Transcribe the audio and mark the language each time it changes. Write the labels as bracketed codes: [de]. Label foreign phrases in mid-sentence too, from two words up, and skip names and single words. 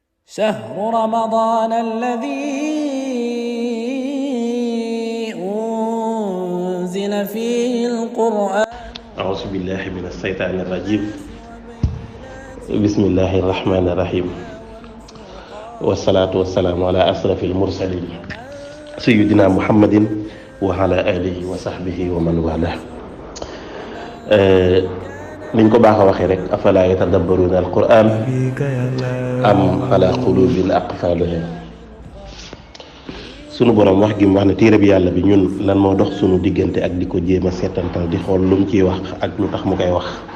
[ar] شهر رمضان الذي أنزل فيه القرآن أعوذ بالله من الشيطان الرجيم بسم الله الرحمن الرحيم والصلاة والسلام على أشرف المرسلين سيدنا محمد وعلى آله وصحبه ومن والاه [wo] niñ ko baax a waxee rek [ar] أفلا يتدبرون القرآن أم على قلوب أقفالها [wo] sunu borom wax gi mu wax ne téere bi yàlla bi ñun lan moo dox sunu diggante ak di ko jéem a seetantal di xool lu mu ciy wax ak lu tax mu koy wax